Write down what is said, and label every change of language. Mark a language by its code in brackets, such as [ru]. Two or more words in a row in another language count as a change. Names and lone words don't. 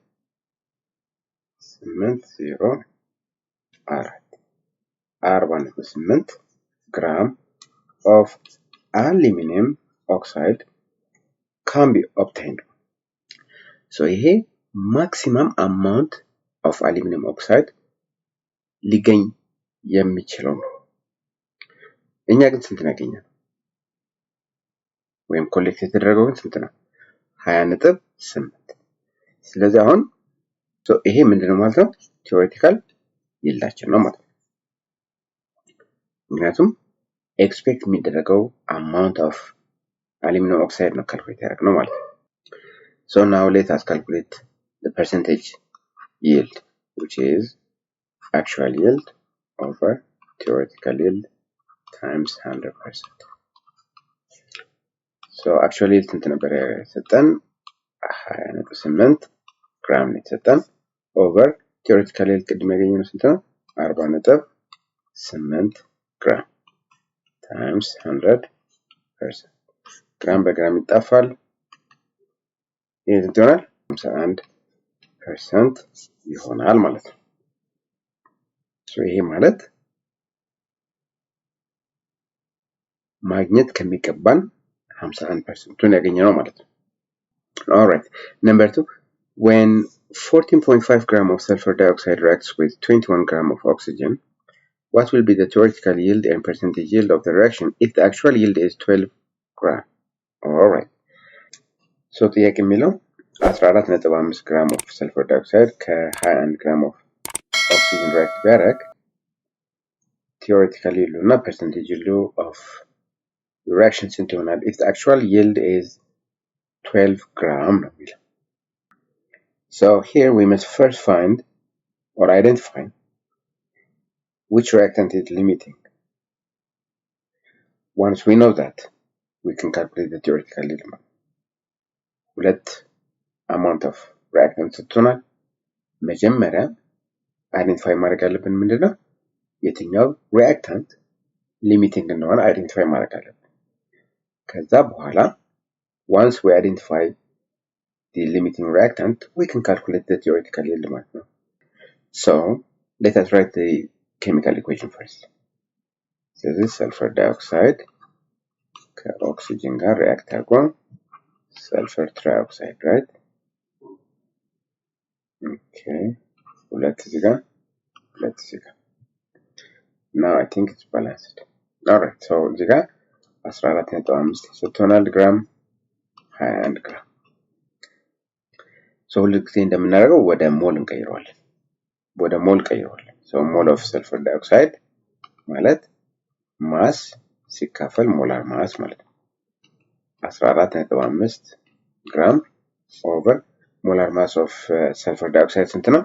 [en] 808 gram of aluminum oxide can be obtained. [am] So ይሄ [en] maximum amount of aluminum oxide [am] ሊገኝ የሚችለው ነው። እኛ ግን ስንት እናገኛለን? ወይም ኮሌክት የተደረገው ግን ስንት ነው? 20.8። ስለዚህ አሁን ይሄ ምንድነው ማለት ነው? ቲዮሬቲካል ይልዳችን ነው ማለት ነው። ምክንያቱም ኤክስፔክት የሚደረገው [en] amount of aluminum oxide [am] ነው ካልኩሌት ያደረግነው ማለት ነው። [en] So now let us calculate the percentage yield, which is actual yield over theoretical yield times 100%. [am] So [en] actual yield [am] ስንት ነበር የሰጠን? 20.8 ግራም ነው የተሰጠን [en] over theoretical yield [am] ቅድም ያገኘነው ስንት ነው? [en] 40.8 ግራም times 100%. [am] ግራም በግራም ይጣፋል። ይሄ ስንት ይሆናል? 51% ይሆናል ማለት ነው። ይሄ ማለት ማግኘት ከሚገባን 51%ን ያገኘነው ማለት ነው። [en] Alright, number 2, when 14.5 gram of sulfur dioxide reacts with 21 gram of oxygen, what will be the theoretical yield and percentage yield of the reaction if the actual yield is 12 gram? Alright, so [am] ጥያቄ የሚለው [en] 14.5 gram of sulfur dioxide ከ21 gram of oxygen react ቢያደርግ theoretical yield እና percentage yield of the reaction [am] ስንት ይሆናል? [en] If the actual yield is 12 gram [am] ነው የሚለው። [en] So here we must first find or identify which reactant is limiting. Once we know that, we can calculate the theoretical yield. [am] ሁለት [en] amount of reactant [am] ሰጥቶናል። መጀመሪያ አይደንቲፋይ ማድረግ ያለብን ምንድነው? [en] የትኛው reactant limiting [am] እንደሆነ አይደንቲፋይ ማድረግ አለብን። ከዛ በኋላ [en] once we identify the limiting reactant, we can calculate the theoretical yield [am] ማለት ነው. [en] So let us write the chemical equation first. So this sulfur dioxide [am] ከኦክሲጅን ጋር [en] react አድርጎ sulfur trioxide, right? [am] Okay, ሁለት እዚህ ጋር ሁለት እዚህ ጋር. [en] Now I think it's balanced. [am] Alright, so እዚህ ጋር 14.5 ሰጥቶናል ግራም 21 ግራም። So ሁሉ ጊዜ እንደምናደርገው ወደ ሞል እንቀይረዋለን። ወደ ሞል ቀይረዋለን። [en] So mole of sulfur dioxide [am] ማለት ማስ ሲካፈል [en] molar mass [am] ማለት ነው። 14.5 ግራም over [en] molar mass of sulfur dioxide [am] ስንት ነው?